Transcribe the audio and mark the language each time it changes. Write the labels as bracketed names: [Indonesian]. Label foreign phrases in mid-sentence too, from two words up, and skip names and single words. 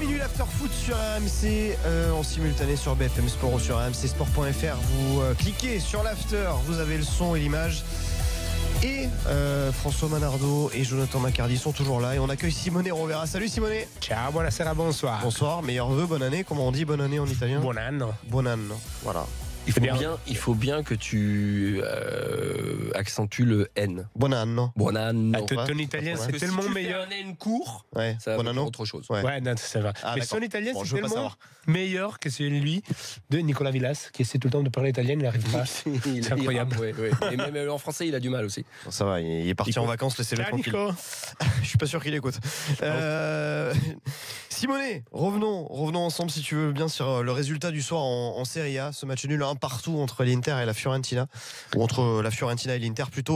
[French] l'After Foot sur RMC en simultané sur BFM Sport ou sur rmcsport.fr. Vous cliquez sur l'After, vous avez le son et l'image. Et François Manardo et Jonathan Macardy sont toujours là et on accueille Simone Rovera. Salut Simone. [Italian] Ciao, buonasera, [French] bonsoir. Bonsoir, meilleurs vœux, bonne année. Comment on dit bonne année en italien? [Italian] Buon anno. Buon anno, [French] voilà. Il faut bien que tu accentues le N. [Italian] Buon anno. Buon anno. [French] Ton italien, c'est tellement meilleur. Si tu fais un N court, Ouais, ça [Italian] buon [French] va [Italian] anno. [French] faire autre chose. Ouais. Ouais, non, ça va. Ah, mais d'accord. son italien, Bon, c'est je veux pas tellement savoir. meilleur que celui de Nicolas Villas, qui essaie tout le temps de parler italien, il n'arrive pas. C'est incroyable. Ouais. Et même en français, il a du mal aussi. Bon, ça va, il est parti Nico. en vacances, laissez-le Ciao, tranquille. Nico. Je suis pas sûr qu'il écoute. Simone, revenons ensemble si tu veux bien sur le résultat du soir en Serie A, ce match nul 1 partout entre l'Inter et la Fiorentina, ou entre la Fiorentina et l'Inter plutôt.